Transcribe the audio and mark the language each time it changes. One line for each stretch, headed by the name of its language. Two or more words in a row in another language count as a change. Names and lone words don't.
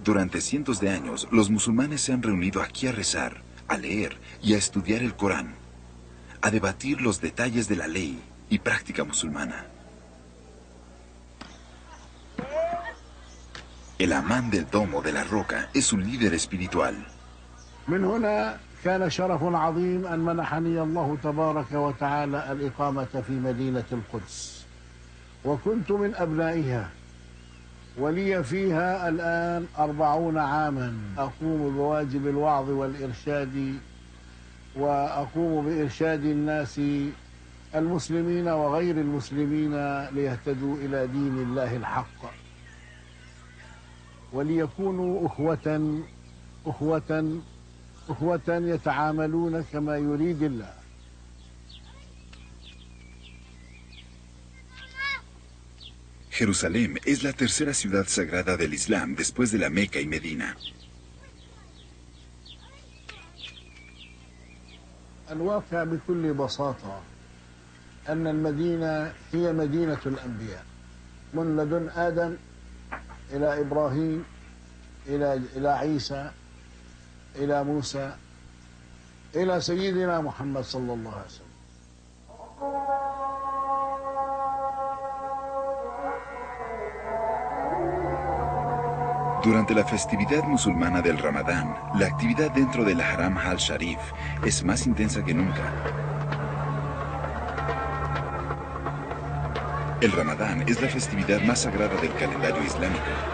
Spanish: Durante cientos de años, los musulmanes se han reunido aquí a rezar, a leer y a estudiar el Corán, a debatir los detalles de la ley y práctica musulmana. El amán del domo de la roca es un líder espiritual.
Arabic: من هنا كان شرف عظيم أن منحني الله تبارك وتعالى الإقامة في مدينة القدس وكنت من أبنائها ولي فيها الآن 40 عاما أقوم بواجب الوعظ والإرشاد وأقوم بإرشاد الناس المسلمين وغير المسلمين ليهتدوا إلى دين الله الحق وليكونوا أخوة يتعاملون كما يريد الله.
Spanish: Jerusalén es la tercera ciudad sagrada del Islam después de la Meca y Medina.
Arabic: الواقع بكل بساطة أن المدينة هي مدينة الأنبياء من لدن آدم إلى إبراهيم إلى عيسى إلى موسى إلى سيدنا محمد صلى الله عليه وسلم.
Spanish: Durante la festividad musulmana del Ramadán, la actividad dentro del Haram al-Sharif es más intensa que nunca. El Ramadán es la festividad más sagrada del calendario islámico.